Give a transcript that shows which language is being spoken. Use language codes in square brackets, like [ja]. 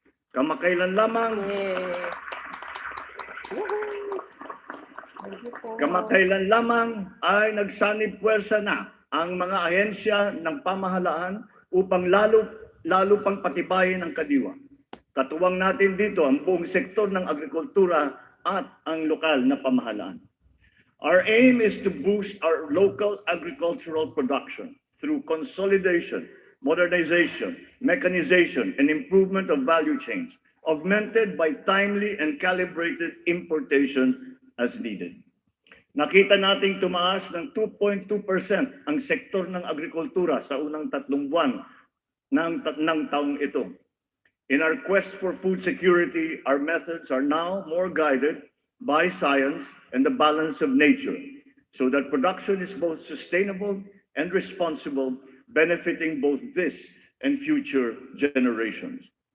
[tl] Kamakailan lamang Kamakailan lamang ay nagsanib puwersa na ang mga ahensya ng pamahalaan upang lalo pang patibayin ang Kadiwa. Katuwang natin dito ang buong sektor ng agrikultura at ang lokal na pamahalaan. [en] Our aim is to boost our local agricultural production through consolidation, modernization, mechanization, and improvement of value chains, augmented by timely and calibrated importation as needed. [tl] Nakita nating tumaas ng 2.2% ang sektor ng agrikultura sa unang 3 buwan ng taong ito. [en] In our quest for food security, our methods are now more guided by science and the balance of nature, so that production is both sustainable and responsible, benefiting both this and future generations.